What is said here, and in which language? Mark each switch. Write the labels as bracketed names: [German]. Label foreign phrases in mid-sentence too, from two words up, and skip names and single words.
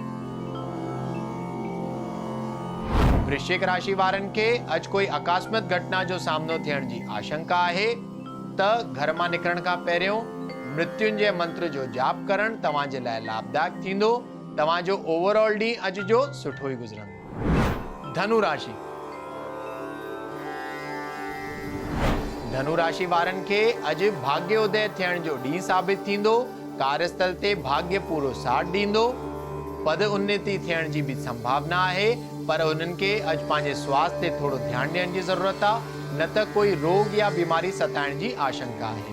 [Sindhi] वृश्चिक राशि वारनि खे अॼु कोई अकस्मात घटना जो सामनो थियण जी आशंका आहे, त घर मां निकरण खां पहिरियों मृत्युंजय मंत्र जो जाप करणु तव्हांजे लाइ लाभदायक थींदो। तव्हांजो ओवरऑल ॾींहुं अॼु जो सुठो ई गुज़रंदो। धनु राशि। धनु राशि वारनि खे अॼु भाग्योदय थियण जो ॾींहुं साबित थींदो। कार्यस्थल ते भाग्य पूरो साथ ॾींदो। पद उन्नति थियण जी बि संभावना आहे, पर हुननि खे अॼु पंहिंजे स्वास्थ्य ते थोरो ध्यानु ॾियण जी ज़रूरत आहे, न त कोई रोग या बीमारी सताइण जी आशंका आहे।